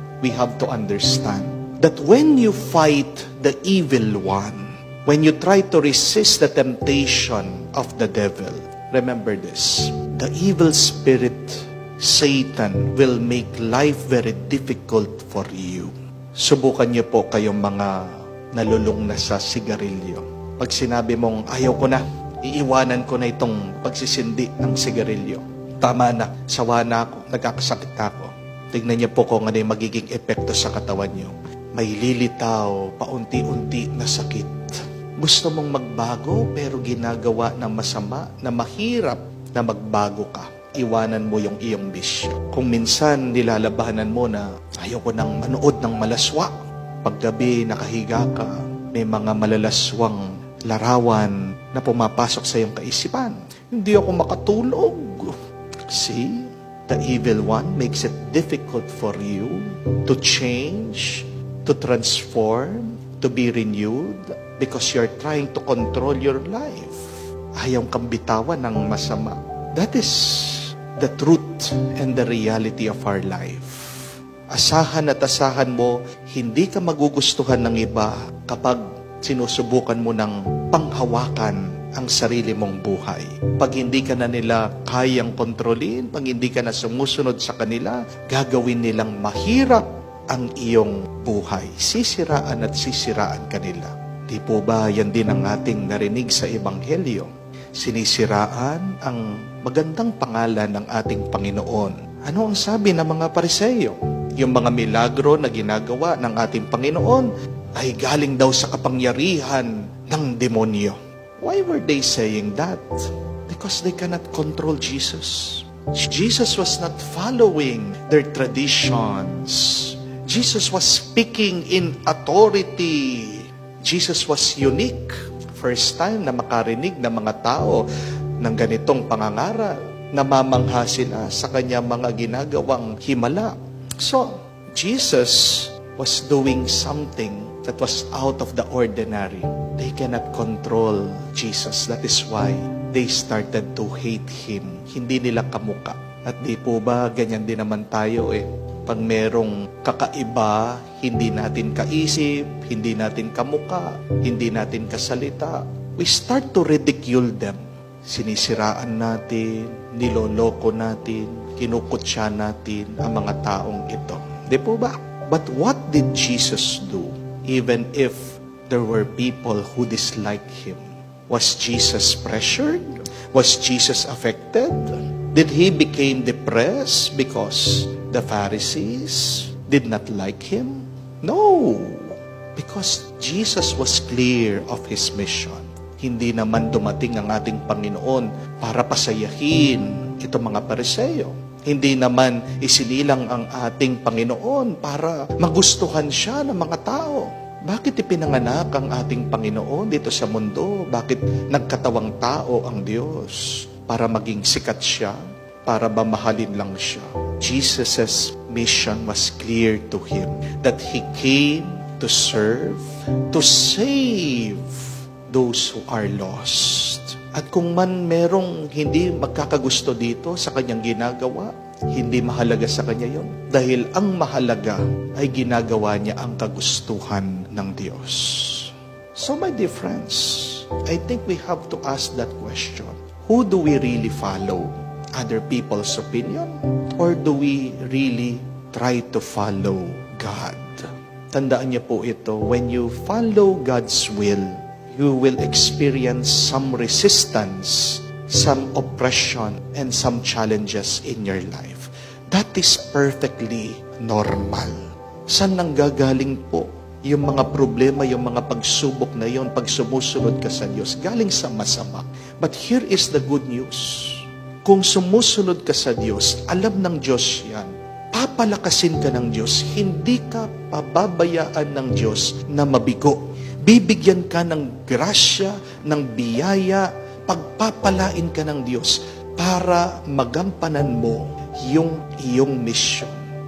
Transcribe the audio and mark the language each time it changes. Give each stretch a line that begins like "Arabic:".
English: We have to understand that when you fight the evil one, when you try to resist the temptation of the devil, remember this, the evil spirit, Satan, will make life very difficult for you.
Filipino: Subukan niyo po kayong mga nalulung na sa sigarilyo. Pag sinabi mong, ayaw ko na, iiwanan ko na itong pagsisindi ng sigarilyo. Tama na, sawa na ako, nagkakasakit ako. Tignan niyo po kung ano yung magiging epekto sa katawan niyo. May lilitaw, paunti-unti na sakit. Gusto mong magbago, pero ginagawa na masama, na mahirap na magbago ka. Iwanan mo yung iyong bisyo. Kung minsan nilalabanan mo na, ayaw ko nang manood ng malaswa. Paggabi, nakahiga ka, may mga malalaswang larawan na pumapasok sa iyong kaisipan. Hindi ako makatulog.
English: See? The evil one makes it difficult for you to change, to transform, to be renewed, because you're trying to control your life.
Filipino: Ayaw kang bitawan ng masama.
English: That is the truth and the reality of our life.
Filipino: Asahan at asahan mo, hindi ka magugustuhan ng iba kapag sinusubukan mo ng panghawakan ang sarili mong buhay. Pag hindi ka na nila kayang kontrolin, pag hindi ka na sumusunod sa kanila, gagawin nilang mahirap ang iyong buhay. Sisiraan at sisiraan kanila. Di po ba yan din ang ating narinig sa Ebanghelyo? Sinisiraan ang magandang pangalan ng ating Panginoon. Ano ang sabi ng mga Pariseo? Yung mga milagro na ginagawa ng ating Panginoon ay galing daw sa kapangyarihan ng demonyo.
English: Why were they saying that? Because they cannot control Jesus. Jesus was not following their traditions. Jesus was speaking in authority. Jesus was unique.
Filipino: First time na makarinig ng mga tao ng ganitong pangangaral, namamangha sila sa kanyang mga ginagawang himala.
English: So, Jesus was doing something that was out of the ordinary. They cannot control Jesus. That is why they started to hate Him.
Filipino: Hindi nila kamuka. At di po ba, ganyan din naman tayo Pag merong kakaiba, hindi natin kaisip, hindi natin kamuka, hindi natin kasalita,
English: we start to ridicule them.
Filipino: Sinisiraan natin, niloloko natin, kinukutya natin ang mga taong ito. Di po ba?
English: But what did Jesus do? Even if there were people who disliked Him. Was Jesus pressured? Was Jesus affected? Did He become depressed because the Pharisees did not like Him? No. Because Jesus was clear of His mission.
Filipino: Hindi naman dumating ang ating Panginoon para pasayahin itong mga Pariseo. Hindi naman isinilang ang ating Panginoon para magustuhan siya ng mga tao. Bakit ipinanganak ang ating Panginoon dito sa mundo? Bakit nagkatawang tao ang Diyos? Para maging sikat siya? Para ba mahalin lang siya?
English: Jesus' mission was clear to Him that He came to serve, to save those who are lost.
Filipino: At kung man merong hindi magkakagusto dito sa Kanyang ginagawa, hindi mahalaga sa Kanya yon. Dahil ang mahalaga ay ginagawa niya ang kagustuhan ng Diyos.
English: So my dear friends, I think we have to ask that question. Who do we really follow? Other people's opinion? Or do we really try to follow God?
Filipino: Tandaan niyo po ito,
English: when you follow God's will, you will experience some resistance, some oppression, and some challenges in your life. That is perfectly normal.
Filipino: Saan nanggagaling po yung mga problema, yung mga pagsubok na yon, pag sumusunod ka sa Diyos? Galing sa masama.
English: But here is the good news.
Filipino: Kung sumusunod ka sa Diyos, alam ng Diyos yan. Papalakasin ka ng Diyos. Hindi ka pababayaan ng Diyos na mabigo. Bibigyan ka ng grasya, ng biyaya, pagpapalain ka ng Diyos para magampanan mo yung iyong mission.